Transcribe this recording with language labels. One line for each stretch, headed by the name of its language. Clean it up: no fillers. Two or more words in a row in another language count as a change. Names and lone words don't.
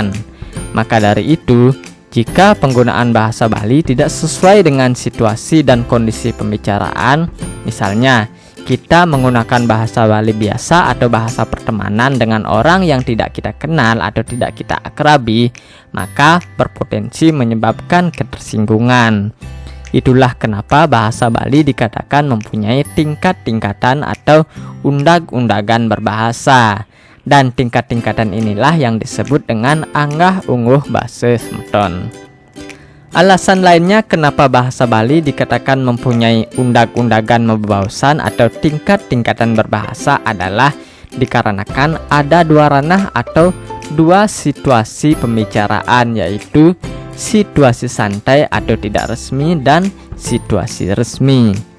Indonesian: Maka dari itu, jika penggunaan bahasa Bali tidak sesuai dengan situasi dan kondisi pembicaraan, misalnya kita menggunakan bahasa Bali biasa atau bahasa pertemanan dengan orang yang tidak kita kenal atau tidak kita akrabi, maka berpotensi menyebabkan ketersinggungan. Itulah kenapa bahasa Bali dikatakan mempunyai tingkat-tingkatan atau undag-undagan berbahasa. Dan tingkat-tingkatan inilah yang disebut dengan
Balinese: anggah ungguh base semeton.
Indonesian: Alasan lainnya kenapa bahasa Bali dikatakan mempunyai
Balinese: undag-undagan mebaosan
Indonesian: atau tingkat-tingkatan berbahasa adalah dikarenakan ada dua ranah atau dua situasi pembicaraan, yaitu situasi santai atau tidak resmi dan situasi resmi.